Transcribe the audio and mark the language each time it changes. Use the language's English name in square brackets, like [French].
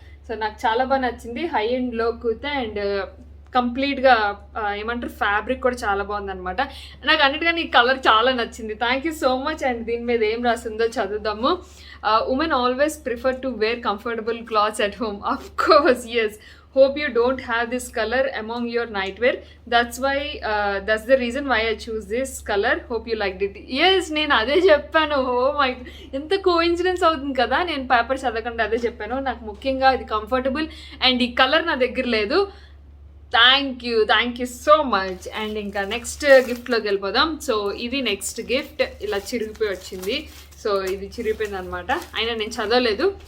[Telugu] So నాకు చాలా బాగా నచ్చింది. హై అండ్ లో కూతే అండ్ కంప్లీట్గా ఏమంటారు ఫ్యాబ్రిక్ కూడా చాలా బాగుందనమాట. నాకు అన్నిటికన్నా ఈ కలర్ చాలా నచ్చింది. [English] Thank you so much. [Telugu] And దీని మీద ఏం రాసిందో చదువుదాము. [English] Women always prefer to wear comfortable clothes at home. Of course yes. Hope you don't have this color among your nightwear. That's the reason why I choose this color. Hope you liked it. [Telugu] Yes, నేను అదే చెప్పాను. Oh my, ఎంత coincidence అవుతుంది కదా. నేను paper చదవకుండా అదే చెప్పాను. నాకు ముఖ్యంగా ఇది కంఫర్టబుల్ అండ్ ఈ కలర్ నా దగ్గర లేదు. [English] Thank you so much. [Telugu] And ఇంకా నెక్స్ట్ గిఫ్ట్లోకి వెళ్ళిపోదాం. సో ఇది నెక్స్ట్ గిఫ్ట్. ఇలా చిరిగిపోయి వచ్చింది. సో ఇది చిరిగిపోయింది అనమాట. అయినా నేను చదవలేదు.